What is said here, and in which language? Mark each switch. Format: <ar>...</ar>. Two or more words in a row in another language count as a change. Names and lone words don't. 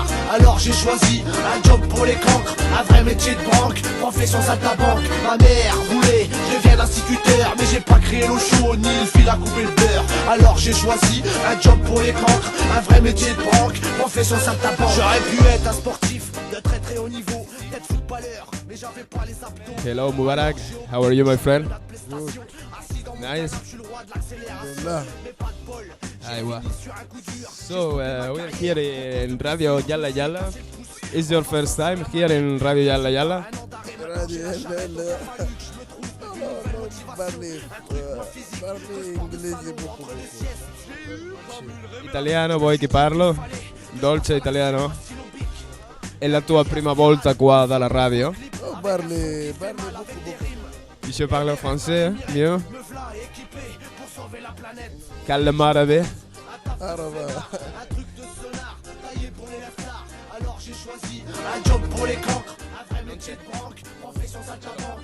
<fr>Alors j'ai choisi un job pour les cancres, un vrai métier de banque, profession saltabanque. Ma mère voulait, je devienne instituteur, mais j'ai pas créé l'eau chaude ni le fil à couper le beurre. Alors j'ai choisi un job pour les cancres, un vrai métier de banque, profession saltabanque. J'aurais pu être un sportif de très très haut niveau, peut-être footballeur, mais j'avais pas les abdos.</fr> <en>Hello Mubarak, how are you my friend? Good. Nice.</en> <fr>Là.</fr> <ar>Aywa.</ar> <en>So we're here in Radio Yalla Yalla. Is your first time here in Radio Yalla Yalla?</en> <it>Radio Yalla. Parli inglese poco. Italiano vuoi che parlo? Dolce italiano? È la tua prima volta qua dalla radio? Oh, parli poco.</it> <fr>Je parle français, mieux? Calme arabe?</fr> <it>Araba.</it> <fr>Alors j'ai choisi un job pour les cancres, un vrai métier de banque, profession saltabanque.</fr>